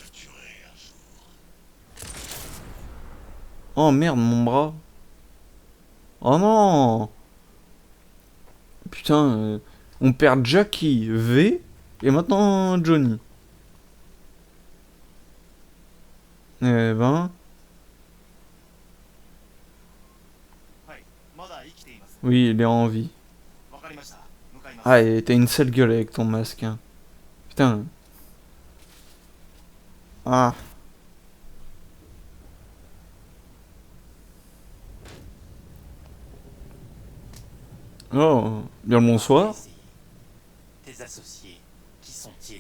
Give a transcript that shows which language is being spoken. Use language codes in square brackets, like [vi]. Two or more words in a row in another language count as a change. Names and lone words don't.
[fr] Oh merde mon bras. Oh non. Putain, on perd Jackie, V, et maintenant Johnny. Eh ben... [ja] はいまだ生きています [fr] Oui, il est en vie. [ja] わかりました向かいます [fr] Ah, et t'as une sale gueule avec ton masque. Hein. Putain. Ah. Oh, bien le bonsoir. Tes associés, qui sont-ils?